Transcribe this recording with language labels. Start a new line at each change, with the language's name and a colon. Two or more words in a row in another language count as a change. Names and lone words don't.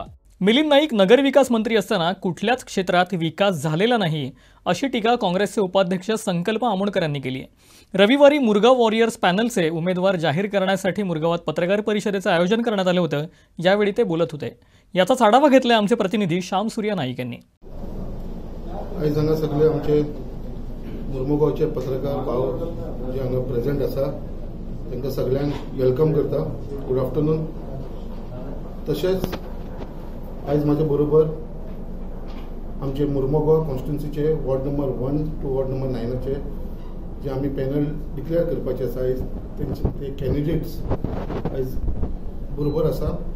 Marathi: मिलिंद नाईक नगरविकास मंत्री असताना कुठल्याच क्षेत्रात विकास झालेला नाही अशी टीका काँग्रेसचे उपाध्यक्ष संकल्प आमोणकर यांनी केली आहे। रविवारी मुरगाव वॉरियर्स पॅनलचे उमेदवार जाहीर करण्यासाठी मुरगावात पत्रकार परिषदेचे आयोजन करण्यात आले होते। यावेळी ते बोलत होते। याचाच आढावा घेतला आमचे प्रतिनिधी श्याम सूर्या नाईक यांनी।
Konkani: आज हांगा सगळे आमचे मुरमुगावचे पत्रकार भाव जे हांगा प्रेझेंट आसा तांकां सगळ्यांक वेलकम करता।
English: good afternoon.
Konkani: तशेंच आज म्हाजे बरोबर आमचे मुरमुगाव कॉन्स्टिट्युन्सीचे
English: ward number 1 to ward number 9
Konkani: जे आमी
English: panel declare
Konkani: करपाचे आसा आज ते कॅन्डिडेट्स आज बरोबर आसा।